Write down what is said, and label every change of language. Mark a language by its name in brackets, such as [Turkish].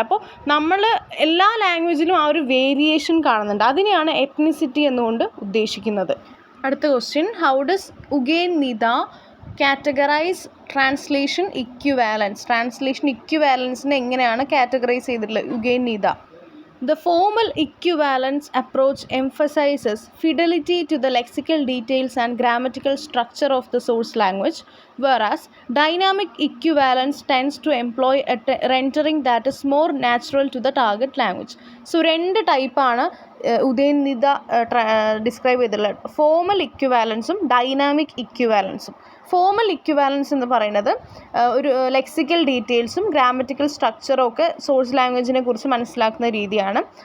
[Malayalam] അപ്പോൾ നമ്മൾ എല്ലാ ലാംഗ്വേജിലും ആ ഒരു വേരിയേഷൻ കാണുന്നുണ്ട്. അതിനെയാണ് എത്നിസിറ്റി എന്നുകൊണ്ട് ഉദ്ദേശിക്കുന്നത്. അടുത്ത question, [English] How does Eugene Nida categorise translation equivalence. [Malayalam] Translation ഇക്വിവാലൻസിനെ എങ്ങനെയാണ് കാറ്റഗറൈസ് ചെയ്തിട്ടുള്ളത് ഉഗേൻ Nita? [English] The formal equivalence approach emphasizes fidelity to the lexical details and grammatical structure of the source language, whereas dynamic equivalence tends to employ a rendering that is more natural to the target language. [Malayalam] So, രണ്ട് ടൈപ്പാണ് ഉദയനിത describe ചെയ്തിട്ടുള്ളത്. Formal ഇക്വിവാലൻസും dynamic ഇക്വിവാലൻസും. Formal equivalence എന്ന് പറയുന്നത് ഒരു lexical ഡീറ്റെയിൽസും grammatical സ്ട്രക്ചറും ഒക്കെ source ലാംഗ്വേജിനെ കുറിച്ച് മനസ്സിലാക്കുന്ന രീതിയാണ്.